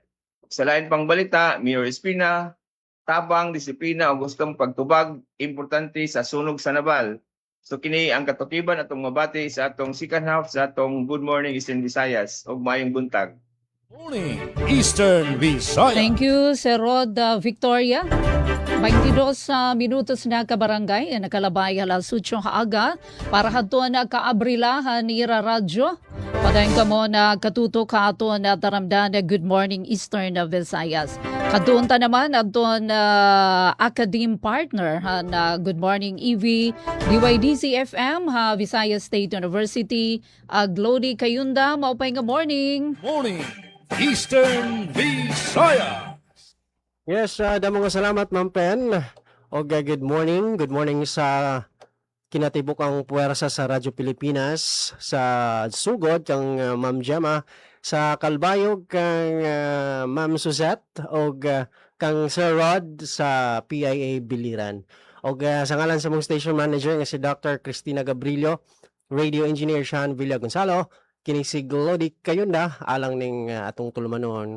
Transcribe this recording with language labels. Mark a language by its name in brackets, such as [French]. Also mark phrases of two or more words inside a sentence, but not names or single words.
[Cebuano] Sa lain pang balita, Mayor Espina, tabang, disiplina o gustong pagtubag, importante sa sunog sa Nabal. So kini ang katukiban atong mabati sa atong [English] second half [Cebuano] sa atong Good Morning Eastern Visayas ug maayong buntag. Morning Eastern Visayas. [English] Thank you, Sir Rod Victoria. [Waray] 22 minutos na kabarangay, nakalabay alas 8 kaaga para hadto na kaabrilahan ni radyo. Padayon ka mo na katuto ka ato na taramdan na Good Morning Eastern Visayas. Kadunta naman aton academe partner na Good Morning EV, DYDC FM, Visayas State University, Glody Kayunda, maupay nga morning. Morning Eastern Visayas. Yes, damo nga salamat Ma'am Pen. Og good morning. Good morning sa kinatibuk ang puwersa sa Radyo Pilipinas, sa sugod kang Ma'am Gemma, sa Kalbayog kang Ma'am Suzette og kang Sir Rod sa PIA Biliran. Og sa ngalan sa mong station manager nga si Dr. Cristina Gabrilio, radio engineer Sean Villa Gonzalo, kini si Glody Kayunda alang ning atong tulumanon.